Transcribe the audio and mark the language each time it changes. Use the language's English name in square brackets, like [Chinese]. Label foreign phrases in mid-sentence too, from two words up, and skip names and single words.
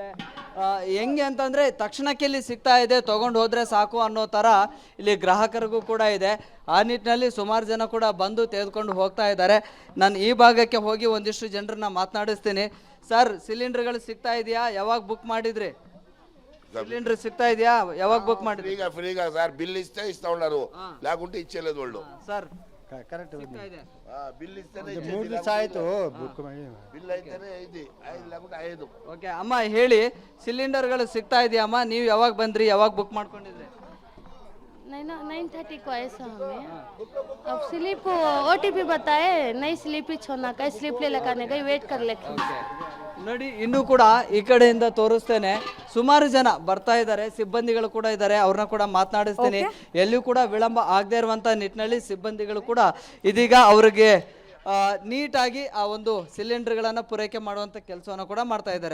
[Kannada] ಹೆಂಗೆ ಅಂತಂದರೆ ತಕ್ಷಣಕ್ಕೆ ಇಲ್ಲಿ ಸಿಗ್ತಾ ಇದೆ, ತೊಗೊಂಡು ಹೋದರೆ ಸಾಕು ಅನ್ನೋ ಥರ ಇಲ್ಲಿ ಗ್ರಾಹಕರಿಗೂ ಕೂಡ ಇದೆ. ಆ ನಿಟ್ಟಿನಲ್ಲಿ ಸುಮಾರು ಜನ ಕೂಡ ಬಂದು ತೆಗೆದುಕೊಂಡು ಹೋಗ್ತಾ ಇದ್ದಾರೆ. ನಾನು ಈ ಭಾಗಕ್ಕೆ ಹೋಗಿ ಒಂದಿಷ್ಟು ಜನರನ್ನ ಮಾತನಾಡಿಸ್ತೀನಿ. ಸರ್, ಸಿಲಿಂಡರ್ಗಳು ಸಿಗ್ತಾ ಇದೆಯಾ? ಯಾವಾಗ ಬುಕ್ ಮಾಡಿದ್ರಿ? ಸಿಲಿಂಡರ್ ಸಿಗ್ತಾ ಇದೆಯಾ? ಯಾವಾಗ ಬುಕ್ ಮಾಡಿದ್ರಿ? [Telugu] ఫ్రీగా సార్ బిల్ ఇస్తా ఉన్నారు, లేకుంటే ఇచ్చేలేదు వాళ్ళు. [Kannada] ಸರ್, ಕರೆಕ್ಟ್ [Telugu] బిల్ ఇస్తేనే [Kannada] 3 ದಿವಸ ಆಯಿತು ಬುಕ್ ಮಾಡಿ. [Telugu] బిల్ అయితేనే 5 లేకుంటే 5. [Kannada] ಓಕೆ ಅಮ್ಮ, ಹೇಳಿ, ಸಿಲಿಂಡರ್ಗಳು ಸಿಗ್ತಾ ಇದೆಯಾ ಅಮ್ಮ? ನೀವು ಯಾವಾಗ ಬಂದ್ರಿ? ಯಾವಾಗ ಬುಕ್ ಮಾಡ್ಕೊಂಡಿದ್ರಿ? [Hindi] 9:30 को ऐसा हमें अब स्लिप OTP बताए, नहीं स्लिप ही छोड़ना का, स्लिप ले लगाने का वेट कर लेते. [Kannada] ನೋಡಿ, ಇನ್ನೂ ಕೂಡ ಈ ಕಡೆಯಿಂದ ತೋರಿಸ್ತೇನೆ. ಸುಮಾರು ಜನ ಬರ್ತಾ ಇದ್ದಾರೆ, ಸಿಬ್ಬಂದಿಗಳು ಕೂಡ ಇದ್ದಾರೆ. ಅವ್ರನ್ನ ಕೂಡ ಮಾತನಾಡಿಸ್ತೀನಿ. ಎಲ್ಲಿಯೂ ಕೂಡ ವಿಳಂಬ ಆಗದೆ ಇರುವಂತ ನಿಟ್ಟಿನಲ್ಲಿ ಸಿಬ್ಬಂದಿಗಳು ಕೂಡ ಇದೀಗ ಅವರಿಗೆ ನೀಟಾಗಿ ಆ ಒಂದು ಸಿಲಿಂಡರ್ಗಳನ್ನು ಪೂರೈಕೆ ಮಾಡುವಂಥ ಕೆಲಸವನ್ನು ಕೂಡ ಮಾಡ್ತಾ ಇದ್ದಾರೆ.